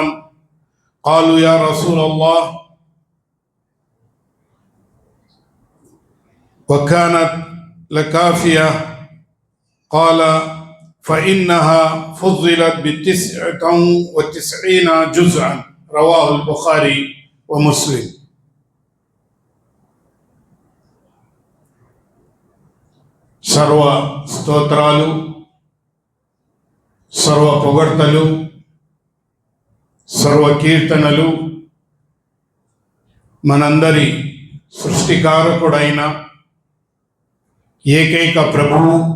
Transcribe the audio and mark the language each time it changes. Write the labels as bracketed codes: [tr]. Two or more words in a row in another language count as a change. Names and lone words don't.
[ar] قالوا يا رسول الله وكانت لكافية؟ قال: فإنها فضلت ب99 جزءا. رواه البخاري ومسلم. [te] సర్వ స్తోత్రాలు, సర్వ పొగడ్తలు, సర్వ కీర్తనలు మనందరి సృష్టికారకుడైన ఏకైక ప్రభువు,